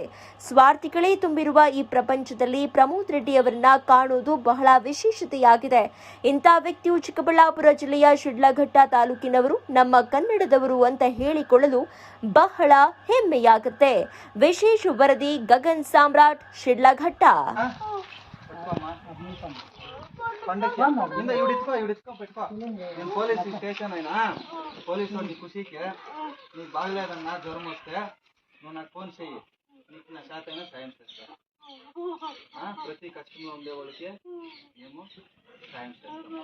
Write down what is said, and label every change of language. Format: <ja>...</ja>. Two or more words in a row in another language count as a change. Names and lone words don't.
<kn>ಸ್ವಾರ್ಥಿಗಳೇ ತುಂಬಿರುವ ಈ ಪ್ರಪಂಚದಲ್ಲಿ ಪ್ರಮೋದ್ ರೆಡ್ಡಿ ಅವರನ್ನ ಕಾಣುವುದು ಬಹಳ ವಿಶೇಷತೆಯಾಗಿದೆ. ಇಂಥ ವ್ಯಕ್ತಿಯು ಚಿಕ್ಕಬಳ್ಳಾಪುರ ಜಿಲ್ಲೆಯ ಶಿಡ್ಲಘಟ್ಟ ತಾಲೂಕಿನವರು, ನಮ್ಮ ಕನ್ನಡದವರು ಅಂತ ಹೇಳಿಕೊಳ್ಳಲು ಬಹಳ ಹೆಮ್ಮೆಯಾಗುತ್ತೆ. ವಿಶೇಷ ವರದಿ ಗಗನ್ ಸಾಮ್ರಾಟ್, ಶಿಡ್ಲಘಟ್ಟ.</kn> <en>police station</en> <te>అయినా పోలీసు నీ ఖుషీకి నీ బాగలేదన్నా జ్వరం వస్తే నువ్వు నాకు ఫోన్ చెయ్యి, నీకు నా శాత అయినా సాయం చేస్తా. ప్రతి కష్టంలో ఉండే వాళ్ళకి మేము సాయం చేస్తాం.</te>